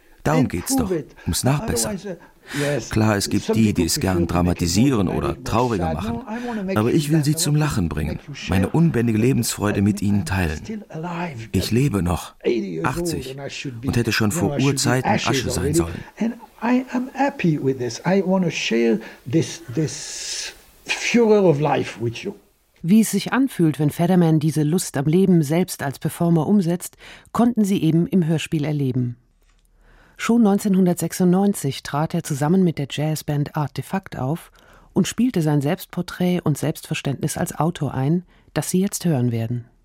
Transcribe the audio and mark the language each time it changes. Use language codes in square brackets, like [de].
[de] Darum geht's doch, ums Nachbessern. Klar, es gibt die, die es gern dramatisieren oder trauriger machen. Aber ich will sie zum Lachen bringen, meine unbändige Lebensfreude mit ihnen teilen. Ich lebe noch, 80, und hätte schon vor Urzeiten Asche sein sollen. [en] And I am happy with this. I want to share this Führer of life with you. [de] Wie es sich anfühlt, wenn Federman diese Lust am Leben selbst als Performer umsetzt, konnten sie eben im Hörspiel erleben. Schon 1996 trat er zusammen mit der Jazzband Artefakt auf und spielte sein Selbstporträt und Selbstverständnis als Autor ein, das Sie jetzt hören werden.